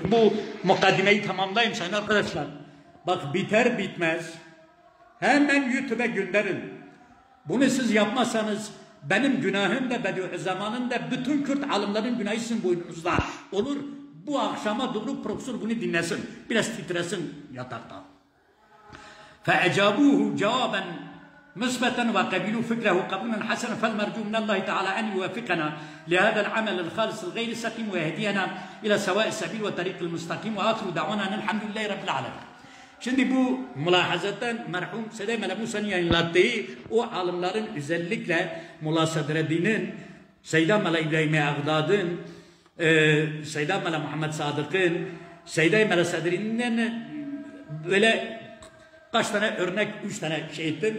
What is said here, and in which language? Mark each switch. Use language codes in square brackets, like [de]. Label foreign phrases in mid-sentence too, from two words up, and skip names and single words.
[tr] Bu mukaddimeyi tamamlayayım sayın arkadaşlar. Bak biter bitmez hemen YouTube'a gönderin. Bunu siz yapmazsanız benim günahım da Bediüzzaman'ın da bütün Kürt alimlerin günahı sizin boynunuzda olur. Bu akşama doğru profesör bunu dinlesin. Biraz titresin yatakta. [ar] فَاَجَابُوهُ جَوَابًا مثبتا وقبلوا فكره قبولا حسنا فالمرجو من الله تعالى ان يوفقنا لهذا العمل الخالص الغير سقيم ويهدينا الى سواء السبيل والطريق المستقيم واخر دعوانا ان الحمد لله رب العالمين. [tr] Şimdi bu mülahazadan merhum Seyyid Mele Musa'nın yayınlattığı o alimlerin özellikle Mulla Sadreddin'in, Seyyid Mele İbrahim Ağdad'ın, Seyyid Mele Muhammed Sadık'ın, Seyyid Mele Sadreddin'in böyle kaç tane örnek, 3 tane şey ettim.